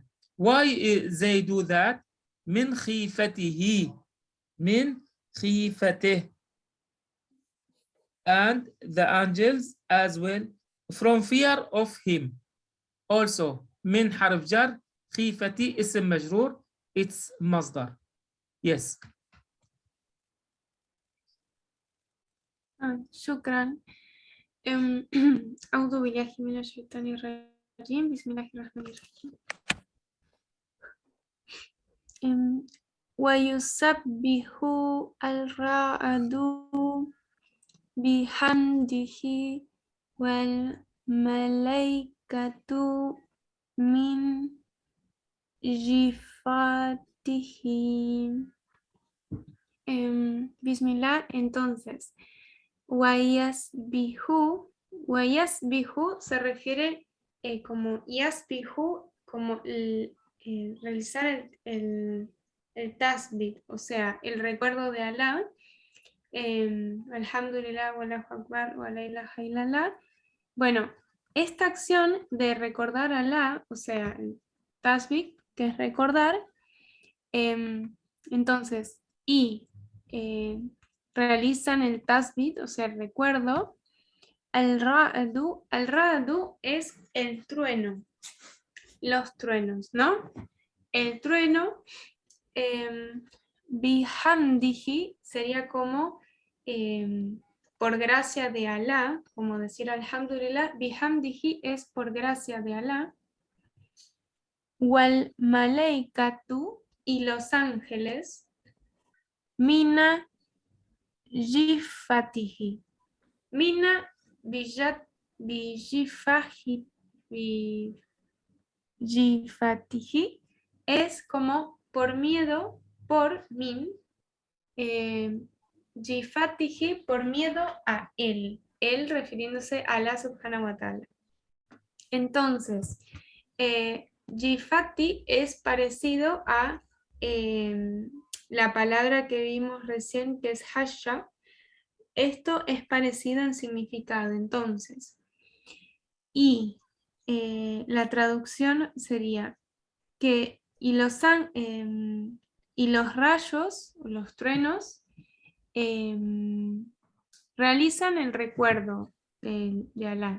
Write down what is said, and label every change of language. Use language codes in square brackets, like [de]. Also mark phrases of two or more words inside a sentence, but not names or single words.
[en] Why they do that? [ar] من خيفته, من خيفته. [en] And the angels as well from fear of him. [ar] Also من حرف جر, خيفتي اسم مجرور, it's مصدر. [en] Yes. [ar] شكرا. أعوذ بالله من الشيطان الرجيم. بسم الله الرحمن الرحيم. ويسبح الرعد بحمده والملائكة من Bismillah, [es] entonces, Wayasbihu se refiere como Yasbihu, como realizar el tasbih, o sea, el recuerdo de Alá. [ar] الحمد لله والله أكبر ولا إله إلا الله. [es] Bueno, esta acción de recordar a Alá, o sea, el tasbih, que es recordar, entonces, realizan el tasbih, o sea, el recuerdo. Al-ra'du es el trueno, los truenos, ¿no? El trueno, bihamdihi sería como por gracia de Alá, como decir alhamdulillah, bihamdihi es por gracia de Alá. [ar] والملائكة [es] y los ángeles, [ar] من خيفته. من بخيفته [es] es como por miedo, por min, jifatihi por miedo a él refiriéndose a Allah [ar] سبحانه وتعالى. [es] Entonces, jifati es parecido a la palabra que vimos recién, que es hasha. Esto es parecido en significado, entonces. Y la traducción sería que los rayos, los truenos, realizan el recuerdo de Alá.